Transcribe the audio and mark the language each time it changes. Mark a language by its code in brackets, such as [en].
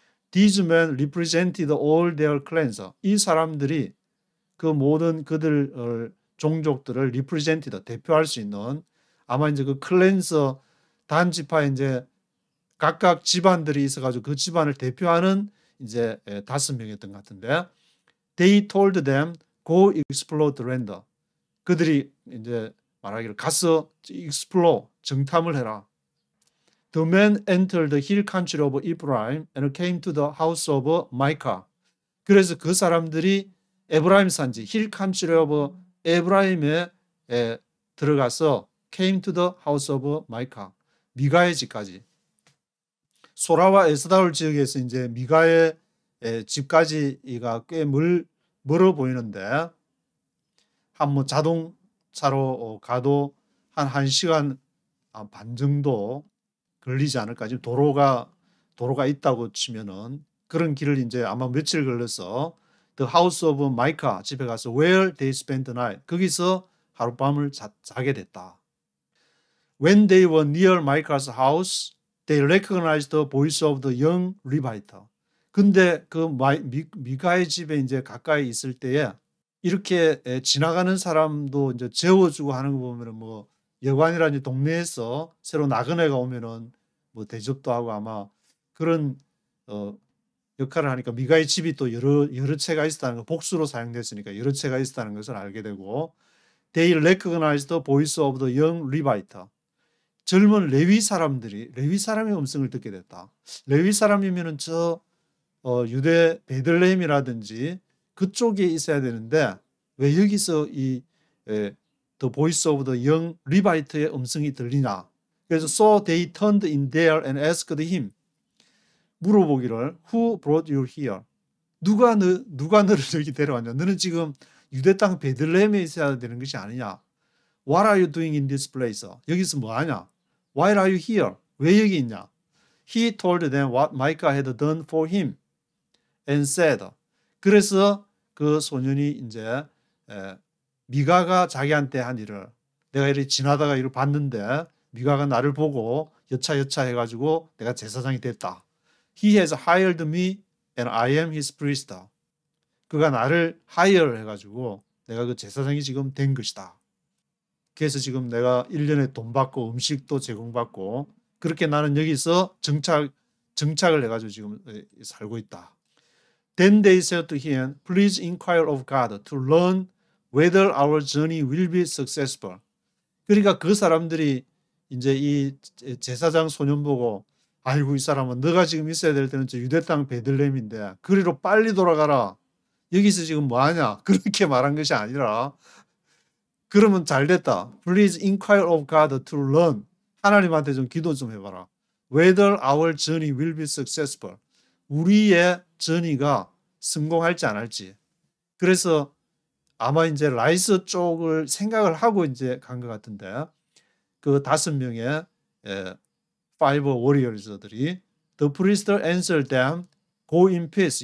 [en] These men represented all their clans. [ko] 이 사람들이 그 모든 그들 종족들을 represented, 대표할 수 있는 아마 이제 그 클랜스 단지파에 이제 각각 집안들이 있어가지고 그 집안을 대표하는 이제 5명이었던 것 같은데, [en] they told them go explore the land. [ko] 그들이 이제 말하기를 가서 explore, 정탐을 해라. [en] The men entered the hill country of Ephraim and came to the house of Micah. [ko] 그래서 그 사람들이 에브라임 산지 [en] hill country of [ko] 에브라임에 들어가서 [en] came to the house of Micah. [ko] 미가의 집까지. 소라와 에스다올 지역에서 이제 미가의 집까지가 꽤 멀어 보이는데 한 뭐 자동차로 가도 한 1시간 반 정도 걸리지 않을까. 지금 도로가 있다고 치면은 그런 길을 이제 아마 며칠 걸려서 [en] The house of Micah [ko] 집에 가서 [en] where they spent the night [ko] 거기서 하룻밤을 자게 됐다. [en] When they were near Micah's house, they recognized the voice of the young Levite. [ko] 근데 그 미가의 집에 이제 가까이 있을 때에 이렇게 지나가는 사람도 이제 재워주고 하는 거 보면은 뭐 여관이라든지 동네에서 새로 나그네가 오면은 뭐 대접도 하고 아마 그런 역할을 하니까 미가의 집이 또 여러 채가 있었다는 거, 복수로 사용됐으니까 여러 채가 있었다는 것을 알게 되고, [en] They recognized the voice of the young Levite. [ko] 젊은 레위 사람의 음성을 듣게 됐다. 레위 사람이면은 유대 베들레헴이라든지 그쪽에 있어야 되는데 왜 여기서 이 [en] The voice of the young Levite [ko] 의 음성이 들리나? 그래서 [en] So they turned in there and asked him. [ko] 물어보기를 [en] Who brought you here? [ko] 누가 너를 여기 데려왔냐? 너는 지금 유대 땅 베들레헴에 있어야 되는 것이 아니냐? [en] What are you doing in this place? [ko] 여기서 뭐 하냐? [en] Why are you here? [ko] 왜 여기 있냐? [en] He told them what Micah had done for him and said. [ko] 그래서 그 소년이 이제 미가가 자기한테 한 일을, 내가 이렇게 지나다가 이걸 봤는데 미가가 나를 보고 여차 해가지고 내가 제사장이 됐다. [en] He has hired me and I am his priest. [ko] 그가 나를 hire 해가지고 내가 그 제사장이 지금 된 것이다. 그래서 지금 내가 1년에 돈 받고 음식도 제공받고 그렇게 나는 여기서 정착을 해가지고 지금 살고 있다. [en] Then they said to him, Please inquire of God to learn whether our journey will be successful. [ko] 그러니까 그 사람들이 이제 이 제사장 소년 보고 아이고 이 사람은 너가 지금 있어야 될 때는 저 유대 땅 베들레헴인데 그리로 빨리 돌아가라. 여기서 지금 뭐하냐? 그렇게 말한 것이 아니라 그러면 잘 됐다. [en] Please inquire of God to learn. [ko] 하나님한테 좀 기도 좀 해봐라. [en] Whether our journey will be successful. [ko] 우리의 journey가 성공할지 안 할지. 그래서 아마 이제 라이스 쪽을 생각을 하고 이제 간 것 같은데 그 5명의 five warriors들이 [en] The priest answered them, Go in peace.